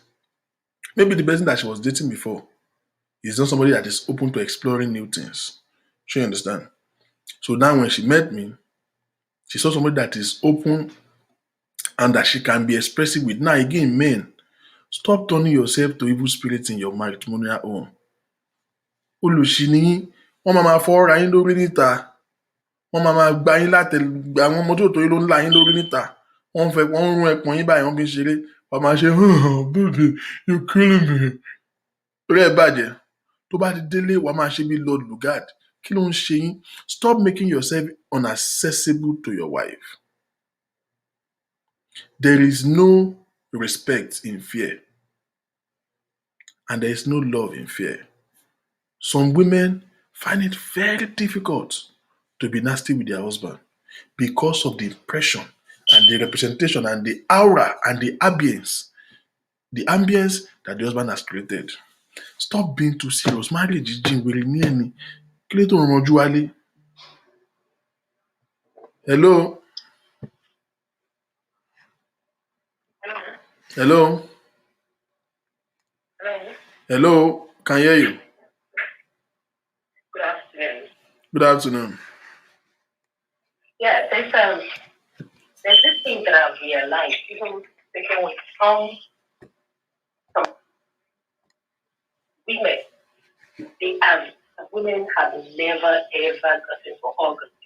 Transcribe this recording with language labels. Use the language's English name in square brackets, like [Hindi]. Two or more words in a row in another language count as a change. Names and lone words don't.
[English] Maybe the person that she was dating before is not somebody that is open to exploring new things. She understand? So now when she met me, she saw somebody that is open and that she can be expressive with. Now again, men, stop turning yourself to evil spirits in your matrimonial home. [Yoruba] Olùṣí ni yín, wọ́n máa fọ́ ra yín lórí níta, wọ́n máa gba yín láti àwọn ọmọ tó tó yín ló ń la yín lórí níta, wọ́n ń rún ẹpọ̀n yín báyìí, wọ́n fi ń ṣeré, wọ́n máa ṣe [English] baby you killing me. [Yoruba] Orí ẹ̀ bàjẹ́, tó bá ti délé wàá máa ṣe bí Lord Lugard. Kí ló ń ṣe yín? [English] Stop making yourself unaccessible to your wife. There is no respect in fear, and there is no love in fear. Some women find it very difficult to be nasty with their husband because of the impression and the representation and the aura and the ambience that the husband has created. Stop being too serious. Marriage is [Yoruba] wèrè ní ẹni. Kí ló tó ń ranjú wálé? Hello? [English] Hello? Hello? Can hear you. Good afternoon. Good afternoon. Yeah, there's this thing that I've realized, even speaking with some women, women have never ever gotten for orgasm.